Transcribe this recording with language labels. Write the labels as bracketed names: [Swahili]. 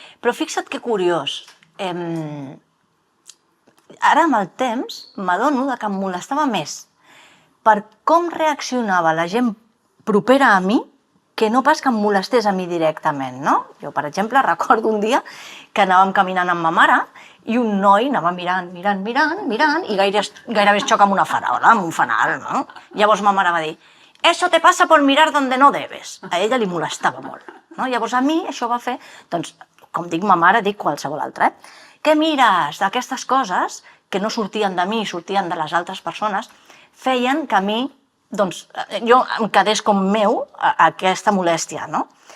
[Catalan] Però fixa't que curiós. Ara, amb el temps, m'adono que em molestava més per com reaccionava la gent propera a mi que no pas que em molestés a mi directament, no? Jo, per exemple, recordo un dia que anàvem caminant amb ma mare i un noi anava mirant i gairebé es xoca amb una farola, amb un fanal, no? Llavors ma mare va dir [Spanish] «Eso te pasa por mirar donde no debes». [Catalan] A ella li molestava molt, no? Llavors a mi això va fer, doncs, com dic ma mare, dic qualsevol altra, què mires? D'aquestes coses que no sortien de mi, sortien de les altres persones, feien que a mi, doncs, jo em quedés com meu aquesta molèstia, no?